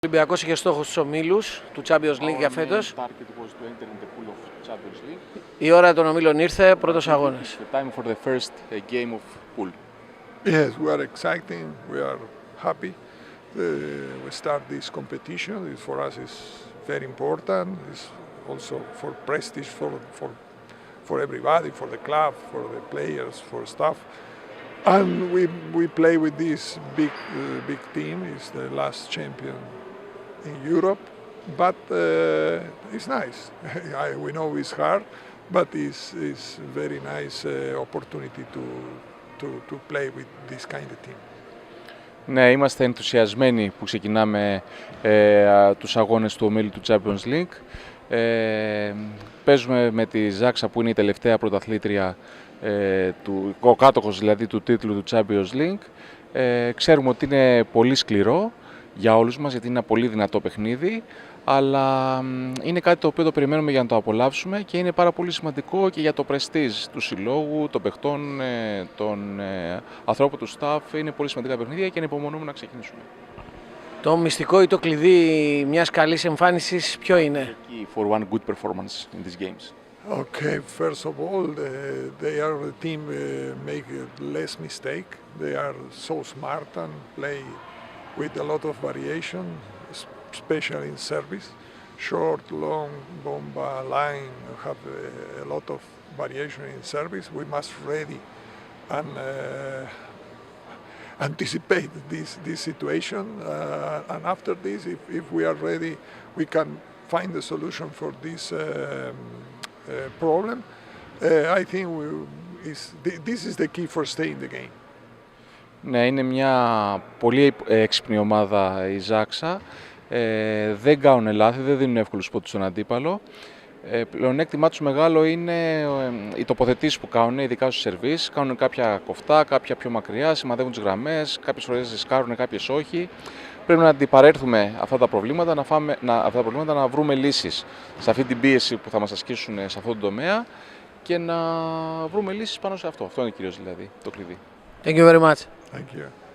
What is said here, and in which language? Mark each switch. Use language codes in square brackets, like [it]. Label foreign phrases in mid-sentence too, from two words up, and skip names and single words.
[el] Ο Ολυμπιακός είχε στόχους στους ομίλους του Champions League για φέτος. Η ώρα των ομίλων ήρθε, πρώτος αγώνας. [en] Yes, we are excited. We are happy. We start this competition. This for us is very important. It's also for prestige for everybody, for the club, for the players, for staff. And we play with this big team. It's the last champion in Europe, but it's nice. We know it's hard, but it's very nice opportunity to play with this kind of team. [el] Ναι, είμαστε ενθουσιασμένοι που ξεκινάμε τους αγώνες του ομίλου του Champions League. Παίζουμε με τη Ζάξα που είναι η τελευταία πρωταθλήτρια, ο κάτοχος δηλαδή του τίτλου του Champions League. Ξέρουμε ότι είναι πολύ σκληρό για όλους μας, γιατί είναι ένα πολύ δυνατό παιχνίδι, αλλά είναι κάτι το οποίο το περιμένουμε για να το απολαύσουμε και είναι πάρα πολύ σημαντικό και για το πρεστίζ του συλλόγου, των παιχτών, των ανθρώπων του staff. Είναι πολύ σημαντικά παιχνίδια και ανυπομονούμε να ξεκινήσουμε. Το μυστικό ή το κλειδί μιας καλής εμφάνισης ποιο είναι? [en] For one good performance in these games. Okay, first of all, they are the team make less mistake. They are so smart and play with a lot of variation, especially in service. Short, long, bomba, line have a lot of variation in service. We must ready and anticipate this situation. And after this, if we are ready, we can find a solution for this problem. I think this is the key for staying in the game. [el] Ναι, είναι μια πολύ έξυπνη ομάδα η Ζάξα. Δεν κάνουν λάθη, δεν δίνουν εύκολους πόντους στον αντίπαλο. Πλεονέκτημά τους μεγάλο είναι οι τοποθετήσεις που κάνουν, ειδικά στους σερβίς. Κάνουν κάποια κοφτά, κάποια πιο μακριά, σημαδεύουν τις γραμμές, κάποιες φορές ρισκάρουν, κάποιες όχι. Πρέπει να αντιπαρέλθουμε αυτά τα προβλήματα, να βρούμε λύσεις σε αυτή την πίεση που θα μας ασκήσουν σε αυτόν τον τομέα και να βρούμε λύσεις πάνω σε αυτό. Αυτό είναι κυρίως δηλαδή το κλειδί. [en] Thank you very much. Thank you.